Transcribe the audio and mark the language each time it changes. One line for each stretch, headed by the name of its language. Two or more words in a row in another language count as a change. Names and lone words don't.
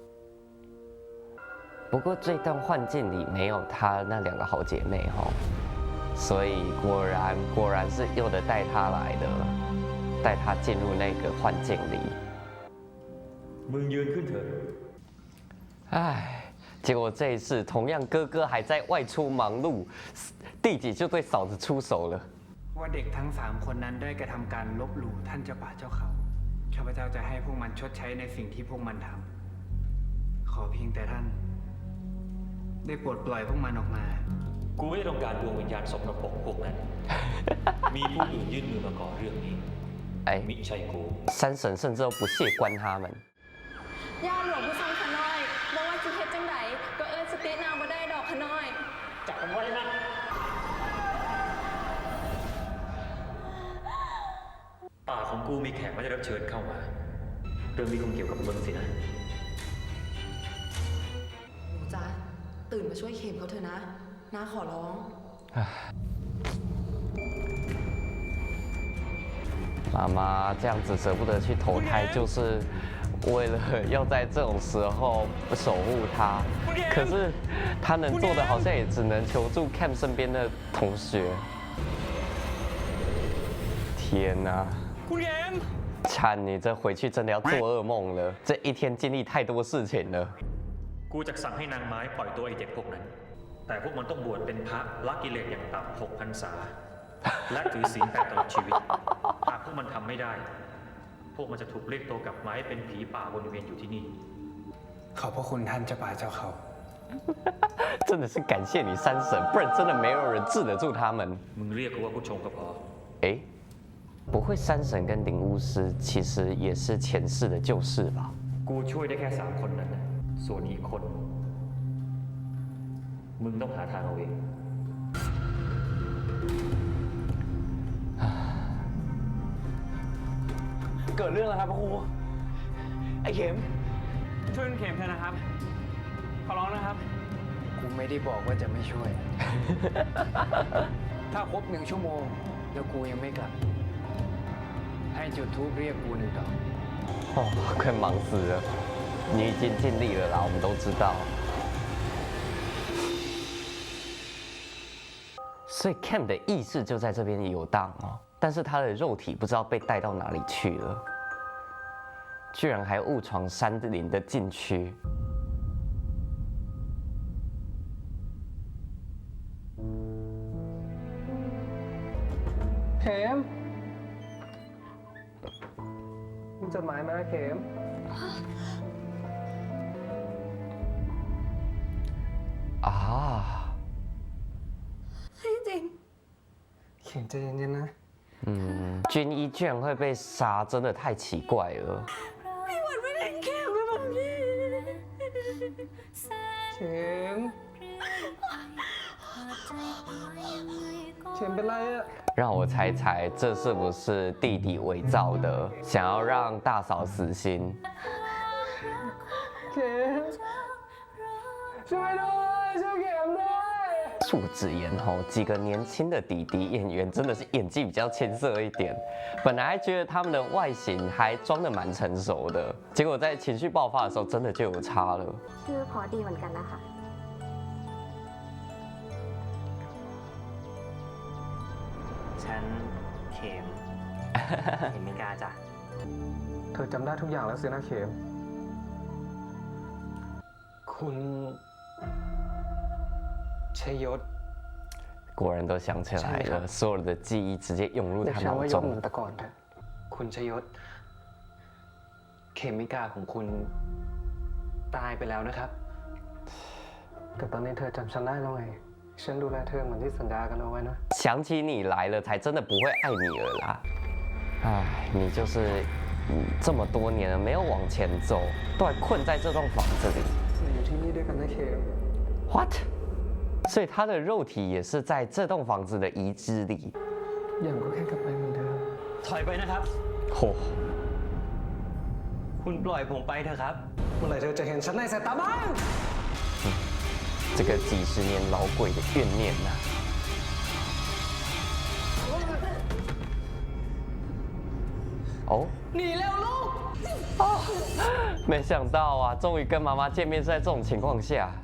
Chinese: 不过这段幻境里没有他那2个好姐妹所以果然是佑的带他来的，带他进入那个幻境里。结果这一次同样哥哥还在外出忙碌，弟弟就对嫂子出手了。
Thai: ว่าเด็กทั้ง3คนนั้นได้กระทำการลบหลู่ท่านเจ้าป่าเจ้าเขาข้าพเจ้าจะให้พวกมันชดใช้ในสิ่งที่พวกมันทำขอเพียงแต่ท่านได้โปรดปล่อยพวกมันออกมา กูไม่ได้ต้องการดวงวิญญาณสกปรกพวกนั้น มีผู้อื่นยื่นมือมาก่อเรื่องนี้มิใช่กู
Chinese: 山神甚至都不屑关他们
Northeastern Thai: ย่าหลวงผู้ทรงขน้อยบอกว่าสิเฮ็ดจังไดก็เอิ้นสตินางบ่ได้ดอกขน้อย
Thai: จับมันไว้นะป่าของกูมีแขกไม่ได้รับเชิญเข้ามาเรื่องนี้คงเกี่ยวกับมึงสินะ หนูจ๊ะตื่นมาช่วยเข็มเขาเถอะนะน้าขอร้อง
Chinese: 妈妈这样子舍不得去投胎，就是为了要在这种时候守护他。可是他能做的，好像也只能求助 Cam 身边的同学。天哪！찬你这回去真的要做噩梦了，这一天经历太多事情了。
Thai: กูจะสั่งให้นางไม้ปล่อยตัวไอเด็กพวกนั้น แต่พวกมันต้องบวชเป็นพระละกิเลสอย่างต่ำ6 พรรษา และถือศีล8 ตลอดชีวิตหากพวกมันทำไม่ได้ พวกมันจะถูกเรียกตัวกลับมาให้เป็นผีป่าวนเวียนอยู่ที่นี่ ขอบพระคุณท่านเจ้าป่าเจ้าเขา
Chinese: 真的是感谢你山神，不然真的没有人治得住他们。
Thai: มึงเรียกกูว่าผู้ชงก็พอ
Chinese: 不会山神跟灵巫师其实也是前世的旧事吧？
Thai: กูช่วยได้แค่3 คนนั้นนะส่วนอีกคนมึงต้องหาทางเอาเอง เกิดเรื่องแล้วครับพระครูไอ้เข็มช่วยเข็มเถอะนะครับขอร้องนะครับ กูไม่ได้บอกว่าจะไม่ช่วย ถ้าครบ1 ชั่วโมงแล้วกูยังไม่กลับให้จุดธูปเรียกกู1 ดอก
Chinese: 快忙死了！你已经尽力了啦，我们都知道。所以 Cam 的意识就在这边游荡但是他的肉体不知道被带到哪里去了，居然还误闯山林的禁区。
Thai: เข็มมีจดหมายมาเข็ม จริง เข็มใจเย็นๆนะ
Chinese: 军医居然会被杀，真的太奇怪了。
Thai: พี่หวันไม่ได้แค่ไปแบบนี้ เข็มเป็นไรอะ
Chinese: 让我猜猜，这是不是弟弟伪造的，想要让大嫂死心？
Thai: เข็มช่วยด้วยช่วยเข็มด้วย
Chinese: 素质颜几个年轻的弟弟演员真的是演技比较青涩一点。本来还觉得他们的外形还装得蛮成熟的，结果在情绪爆发的时候，真的就有差了。
Thai: ชื่อพอดีเหมือนกันนะคะ ฉันเข็มเห็นไม่กล้าจ้ะ เธอจำได้ทุกอย่างแล้วสินะเข็ม คุณชัยยศ
Chinese: 果然都想起来了，所有的记忆直接涌入
Thai: เรียก
Chinese: 他
Thai: ฉัน
Chinese: 脑
Thai: ว่ายศเห
Chinese: 中
Thai: มือน。แต่ก่อนเถอะคุณชัยยศเขมิกาของคุณตายไปแล้วนะครับ แต่ตอนนี้เธอจำฉันได้แล้วไงฉันดูแลเธอเหมือนที่สัญญากันเอาไว้นะ
Chinese: 想起你来了，才真的不会爱你了啦。唉，你就是这么多年了没有往前走，都还困在这栋房子里。
Thai: เราอยู่ที่นี่ด้วยกันนะเขม
English: What？
Chinese: 所以他的肉体也是在这栋房子的遗址里。
Thai: อย่างก็แค่กลับไปเหมือนเดิม ถอยไปนะครับ 嚯、 คุณปล่อยผมไปเถอะครับ เมื่อไหร่เธอจะเห็นฉันในสายตาบ้าง
Chinese: 这个几十年老鬼的怨念呐、哦，
Thai: หนีเร็วลูก
Chinese: 没想到啊，终于跟妈妈见面是在这种情况下。